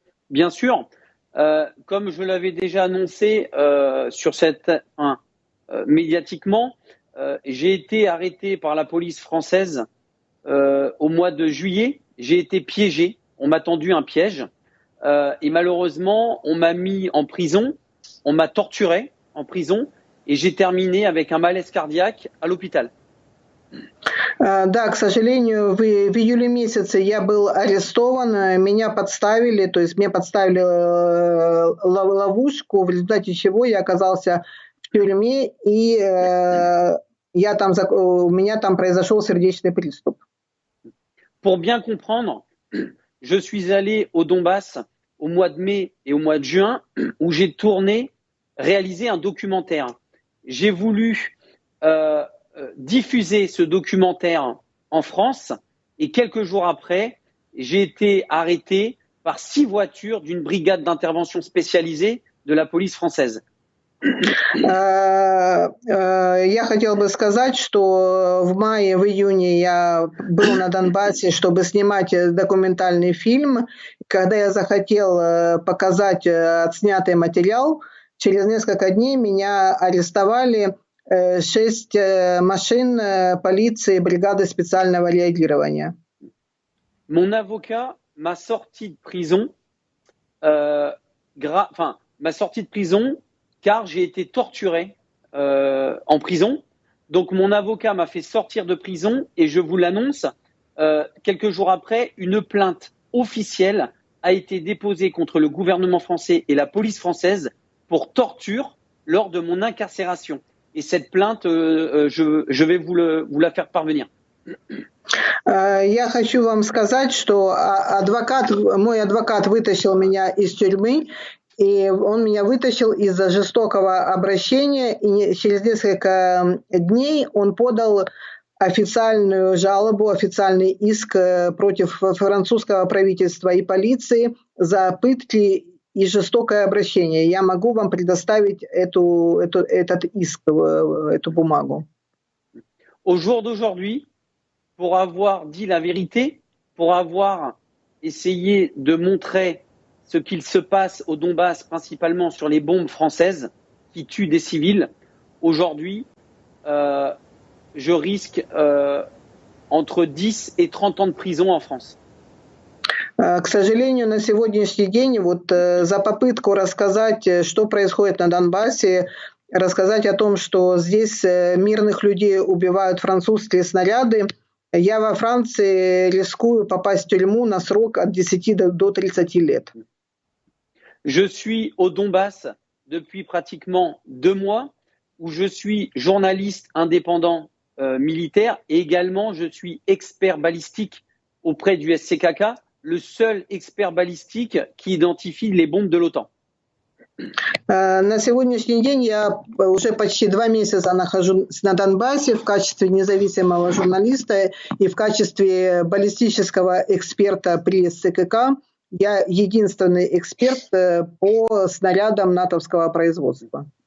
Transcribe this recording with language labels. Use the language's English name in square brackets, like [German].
[French] Bien sûr, comme je l'avais déjà annoncé sur cette médiatiquement, j'ai été arrêté par la police française au mois de juillet. J'ai été piégé, on m'a tendu un piège et malheureusement on m'a mis en prison, on m'a torturé en prison et j'ai terminé avec un malaise cardiaque à l'hôpital. [Russian] Да, к сожалению, в июле месяце я был арестован, меня подставили, то есть мне подставили ловушку, в результате чего я оказался в тюрьме, и у меня там произошел сердечный приступ. [French] Pour bien comprendre, je suis allé au Donbass au mois de mai et au mois de juin où j'ai réalisé un documentaire. J'ai voulu diffuser ce documentaire en France et quelques jours après, j'ai été arrêté par 6 voitures d'une brigade d'intervention spécialisée de la police française. [Russian] Я хотел бы сказать, что в мае, в июне я был на Донбассе, чтобы снимать документальный фильм. Когда я захотел показать отснятый материал, через несколько дней меня арестовали 6 машин полиции бригады специального реагирования. [French] Mon avocat m'a sorti de prison, car j'ai été torturé en prison. Donc mon avocat m'a fait sortir de prison et je vous l'annonce, quelques jours après, une plainte officielle a été déposée contre le gouvernement français et la police française pour torture lors de mon incarcération. Et cette plainte, je vais vous la faire parvenir. [Russian] Я хочу вам сказать, что мой адвокат вытащил меня из тюрьмы, и он меня вытащил из-за жестокого обращения, и через несколько дней он подал официальную жалобу, официальный иск против французского правительства и полиции за пытки и жестокое обращение. Я могу вам предоставить этот иск, эту бумагу. [French] Au jour d'aujourd'hui, pour avoir dit la vérité, pour avoir essayé de montrer ce qu'il se passe au Donbass, principalement sur les bombes françaises qui tuent des civils, aujourd'hui, je risque entre 10 et 30 ans de prison en France. [Russian] К сожалению, на сегодняшний день за попытку рассказать, что происходит на Донбассе, рассказать о том, что здесь мирных людей убивают французские снаряды, я во Франции рискую попасть в тюрьму на срок от 10 до 30 лет. [French] Je suis au Donbass depuis pratiquement 2 mois, où je suis journaliste indépendant militaire et également je suis expert balistique auprès du SCKK, le seul expert balistique qui identifie les bombes de l'OTAN. [Russian] На сегодняшний день я уже почти 2 месяца нахожусь на Донбассе в качестве независимого журналиста и в качестве баллистического эксперта при СЦКК. Я единственный эксперт по снарядам натовского производства.